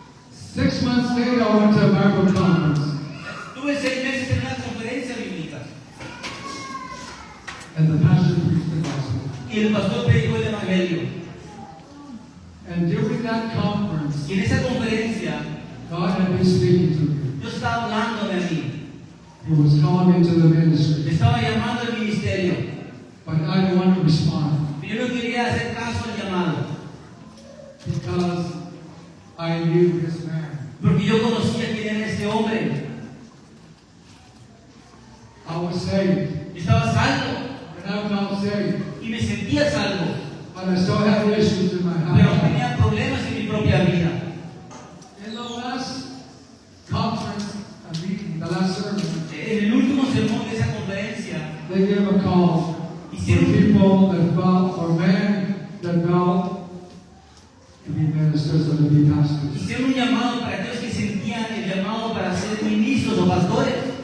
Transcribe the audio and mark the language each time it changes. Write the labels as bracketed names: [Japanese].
[English] 6 months later, I went to a Bible conference. [Spanish] tuve 6 meses en una conferencia bíblica. [English] And the pastor preached the gospel. [Spanish] Y el pastor predicó el evangelio. [English] And during that conference, [Spanish] Y en esa conferencia, [English] God had been speaking to me. [Spanish] Dios estaba hablándome a mí. [English] He was calling me to the [Spanish] Me [English] ministry. [Spanish] estaba llamando al ministerio. [English] But I didn't want to respond [Spanish] Pero yo no quería hacer caso al llamado. [English] because I knew this man. [Spanish] Porque yo conocía quién era este hombre. [English] I was saved. [Spanish] Yo estaba salvo. [English] And I'm now saved. [Spanish] Y me sentía salvo. [English] But I still have issues in my [Spanish] Pero [English] house. [Spanish] tenía problemas en mi propia vida. [English] In the last conference, a meeting, the last service, [Spanish] En el último sermón de esa conferencia, [English] they gave a call for people that felt, or men that felt to be ministers or to be pastors. [Spanish] hicieron un llamado para aquellos que sentían el llamado para ser ministros o pastores.